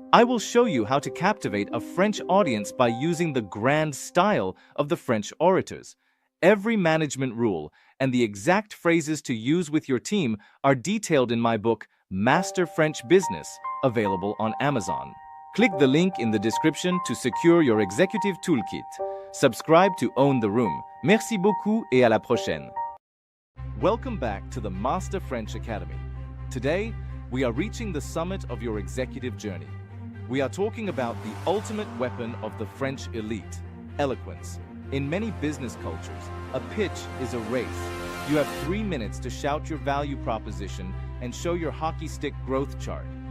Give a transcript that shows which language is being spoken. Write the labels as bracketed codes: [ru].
[en] I will show you how to captivate a French audience by using the grand style of the French orators. Every management rule and the exact phrases to use with your team are detailed in my book, Master French Business, available on Amazon. Click the link in the description to secure your executive toolkit. Subscribe to Own the Room. [fr] Merci beaucoup et à la prochaine. [en] Welcome back to the Master French Academy. Today, we are reaching the summit of your executive journey. We are talking about the ultimate weapon of the French elite, eloquence. In many business cultures, a pitch is a race. You have 3 minutes to shout your value proposition and show your hockey stick growth chart.